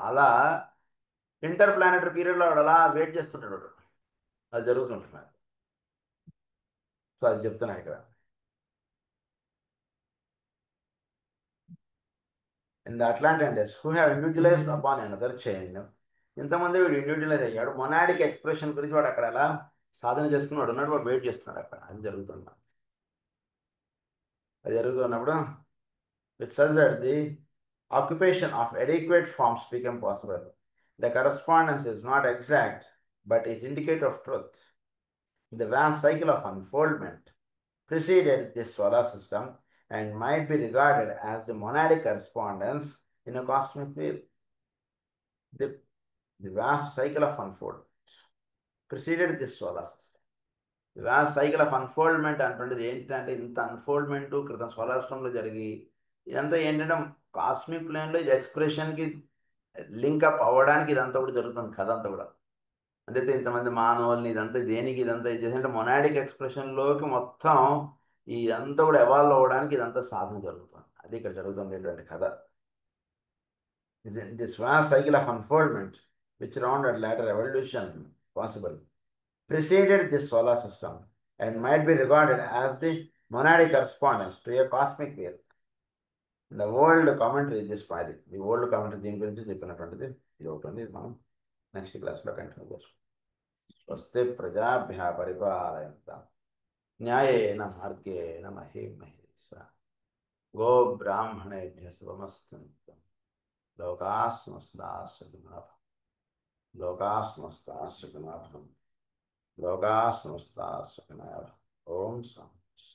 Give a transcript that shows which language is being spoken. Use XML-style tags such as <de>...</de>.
<te>అలా inter planetary పీరియడ్లో వాడు అలా వెయిట్ చేస్తుంటాడు వాడు. అది జరుగుతుంటుంది. సో అది చెప్తున్నాను ఇక్కడ.</te> <en>In the Atlantis who have individualised upon another chain.</en> <te>ఇంతమంది వీడు ఇండివిజువలైజ్ అయ్యాడు. మొనాడిక్ ఎక్స్ప్రెషన్ గురించి వాడు అక్కడ ఎలా సాధన చేసుకుని వాడు ఉన్నాడు, వాడు వెయిట్ చేస్తున్నాడు అక్కడ. అది జరుగుతుంది. అది జరుగుతున్నప్పుడు</te> <en>which says that the occupation of adequate forms become possible. The correspondence is not exact, but is indicative of truth. The vast cycle of unfoldment preceded this solar system and might be regarded as the monadic correspondence in a cosmic wheel. The, the vast cycle of unfoldment preceded this solar system.</en> <te>Vyas cycle of unfoldment అంటుండేది ఏంటంటే, ఇంత unfoldment క్రితం solar సిస్టంలో జరిగి ఇదంతా ఏంటంటే cosmic ప్లేన్లో ఇది ఎక్స్ప్రెషన్కి link up అవ్వడానికి ఇదంతా కూడా జరుగుతుంది కథ అంతా కూడా. అంటే ఇంతమంది మానవుల్ని ఇదంతా దేనికి ఇదంతా ఇది అంటే మొనాడిక్ ఎక్స్ప్రెషన్లోకి మొత్తం ఇదంతా కూడా ఎవాల్వ్ అవ్వడానికి ఇదంతా సాధన జరుగుతుంది. అది ఇక్కడ జరుగుతుండేటువంటి కథ.</te> <en>This was cycle of unfoldment which round and later evolution possible preceded this solar system and might be regarded as the monadic correspondence to a cosmic wheel. The old commentary this magic, the old commentary</en> <te>దీని గురించి చెప్పినటువంటిది ఇది ఒకటి. మనం next క్లాస్లో continue చేసుకుంటాం.</te> <sa>స్వస్తి ప్రజాభ్యः పరిపాలయంతాం న్యాయేన మార్గేణ మహీం మహేషా గో బ్రాహ్మణేభ్యः శుభమస్తు. లోకాः సమస్తాः సుఖినో భవంతు. లోకాः సమస్తాः సుఖినో భవంతు. లోకాः సమస్తాः సుఖినో భవంతు. ఓం శాంతి.</sa>